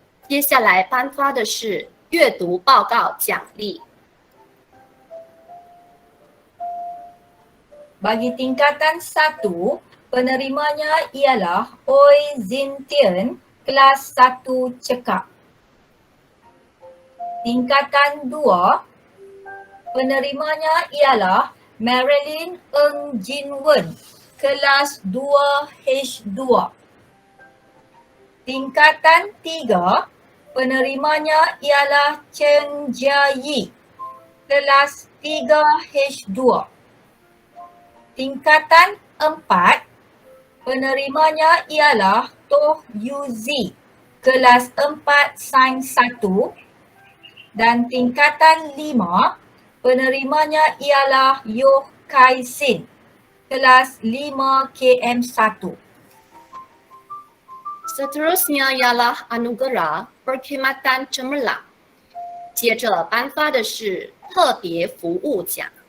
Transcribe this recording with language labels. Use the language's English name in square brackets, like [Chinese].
[Chinese] 接下来颁发的是阅读报告奖励。 [Malay] Bagi tingkatan 1, penerimanya ialah Oi Zin Tien, kelas 1 cekap. Tingkatan 2, penerimanya ialah Marilyn Ng Jin Wen, kelas 2H2. Tingkatan 3, penerimanya ialah Cheng Jia Yi, kelas 3H2. Tingkatan 4, penerimanya ialah Toh Yuzi, kelas 4 Sains 1. Dan tingkatan 5, penerimanya ialah Yoh Kai Sin, kelas 5 KM1. Seterusnya ialah anugerah perkhidmatan cemerlang. [Chinese] 接着颁发的是特别服务奖。